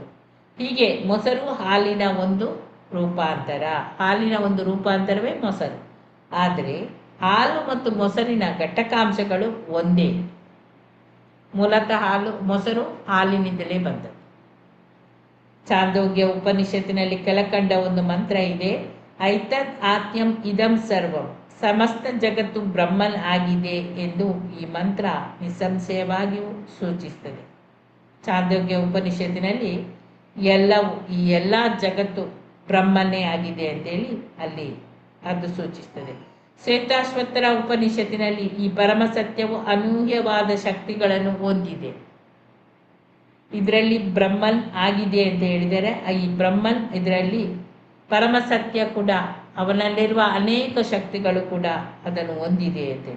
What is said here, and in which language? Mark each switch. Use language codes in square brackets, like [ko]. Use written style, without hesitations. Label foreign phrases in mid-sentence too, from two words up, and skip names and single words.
[kn] ಹೀಗೆ ಮೊಸರು ಹಾಲಿನ ಒಂದು ರೂಪಾಂತರ, ಹಾಲಿನ ಒಂದು ರೂಪಾಂತರವೇ ಮೊಸರು. ಆದರೆ ಹಾಲು ಮತ್ತು ಮೊಸರಿನ ಘಟಕಾಂಶಗಳು ಒಂದೇ. ಮೂಲತಃ ಮೊಸರು ಹಾಲಿನಿಂದಲೇ ಬಂದದ್ದು. ಚಾಂದೋಗ್ಯ ಉಪನಿಷತ್ತಿನಲ್ಲಿ ಕೆಳಕಂಡ ಒಂದು ಮಂತ್ರ ಇದೆ, [sa] ಐತದ್ ಆತ್ಯಂ ಇದಂ ಸರ್ವಂ, [kn] ಸಮಸ್ತ ಜಗತ್ತು ಬ್ರಹ್ಮನ್ ಆಗಿದೆ ಎಂದು ಈ ಮಂತ್ರ ನಿಸ್ಸಂಶಯವಾಗಿಯೂ ಸೂಚಿಸುತ್ತದೆ. ಚಾಂದೋಗ್ಯ ಉಪನಿಷತ್ತಿನಲ್ಲಿ ಈ ಎಲ್ಲ ಜಗತ್ತು ಬ್ರಹ್ಮನೇ ಆಗಿದೆ ಅಂತೇಳಿ ಅಲ್ಲಿ ಅದು ಸೂಚಿಸ್ತದೆ. ಶ್ವೇತಾಶ್ವತ್ಥರ ಉಪನಿಷತ್ತಿನಲ್ಲಿ ಈ ಪರಮ ಸತ್ಯವು ಅನೂಹ್ಯವಾದ ಶಕ್ತಿಗಳನ್ನು ಹೊಂದಿದೆ, ಇದರಲ್ಲಿ ಬ್ರಹ್ಮನ್ ಆಗಿದೆ ಅಂತ ಹೇಳಿದರೆ ಈ ಬ್ರಹ್ಮನ್ ಇದರಲ್ಲಿ ಪರಮ ಸತ್ಯ ಕೂಡ, ಅವನಲ್ಲಿರುವ ಅನೇಕ ಶಕ್ತಿಗಳು ಕೂಡ ಅದನ್ನು ಹೊಂದಿದೆ ಅಂತೇಳಿ.